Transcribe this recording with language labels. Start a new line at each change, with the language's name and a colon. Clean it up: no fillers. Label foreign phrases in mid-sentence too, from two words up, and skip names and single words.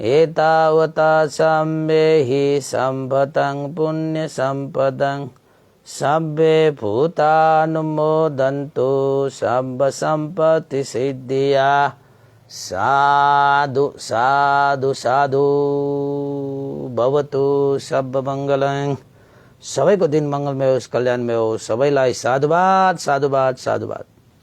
Pali: एतावता सम्मेहि सम्पतं पुण्य सम्पदं सब्बे भूतानुमोदन्तु सब्ब सम्पत्ति सिद्धिया साधु साधु साधु भवतु सब मङ्गलं।
Nepali: सबैको दिन मङ्गलमय होस्, कल्याणमय होस्। सबैलाई साधुवाद साधुवाद साधुवाद।